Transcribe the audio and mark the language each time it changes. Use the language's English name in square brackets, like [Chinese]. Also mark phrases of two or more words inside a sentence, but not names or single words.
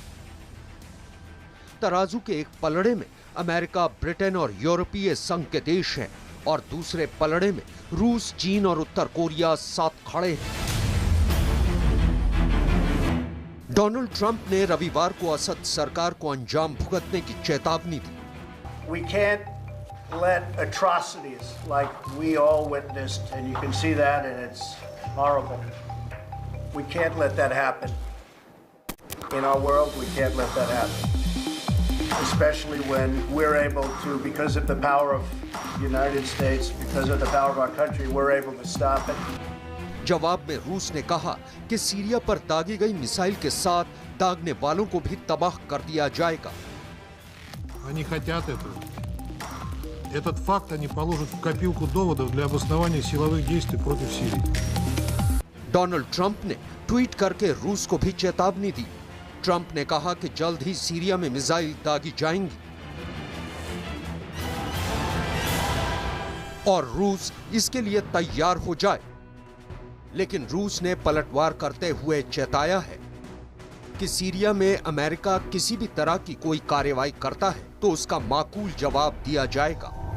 [Hindi] तराजू के एक पलड़े में अमेरिका, ब्रिटेन और यूरोपीय संघ के देश हैं और दूसरे पलड़े में रूस, चीन और उत्तर कोरिया साथ खड़े हैं। डोनाल्ड ट्रंप ने रविवार को असद सरकार को अंजाम भुगतने की चेतावनी दी। [English] We can't let atrocities like we all witnessed, and you can see that, and it's horrible. We can't let that happen. In our world, we can't let that happen. Especially when we're able to, because of the power of the United States, because of the power of our country, we're able to stop it. [Hindi] जवाब में रूस ने कहा कि सीरिया पर दागी गई मिसाइल के साथ दागने वालों को भी तबाह कर दिया जाएगा। [Russian] Они хотят этого. Этот факт они положат в копилку доводов для обоснования силовых действий против Сирии. [Hindi] डोनाल्ड ट्रंप ने ट्वीट करके रूस को भी चेतावनी दी। ट्रंप ने कहा कि जल्द ही सीरिया में मिसाइल दागी जाएंगी और रूस इसके लिए तैयार हो जाए। लेकिन रूस ने पलटवार करते हुए चेताया है कि सीरिया में अमेरिका किसी भी तरह की कोई कार्रवाई करता है तो उसका माकूल जवाब दिया जाएगा।